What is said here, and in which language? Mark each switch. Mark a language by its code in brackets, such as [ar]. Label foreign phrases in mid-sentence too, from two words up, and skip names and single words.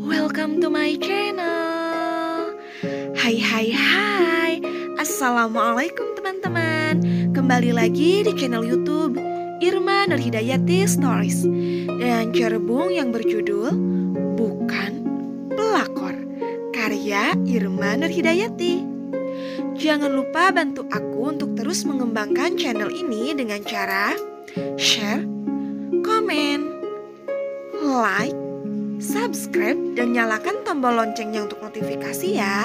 [en] welcome to my channel. Hai hai hai. [id] Assalamualaikum teman-teman. Kembali lagi di channel YouTube Irma Nurhidayati Stories dan cerbung yang berjudul Bukan Pelakor, karya Irma Nurhidayati. Jangan lupa bantu aku untuk terus mengembangkan channel ini dengan cara share, komen, like, subscribe, dan nyalakan tombol loncengnya untuk notifikasi ya.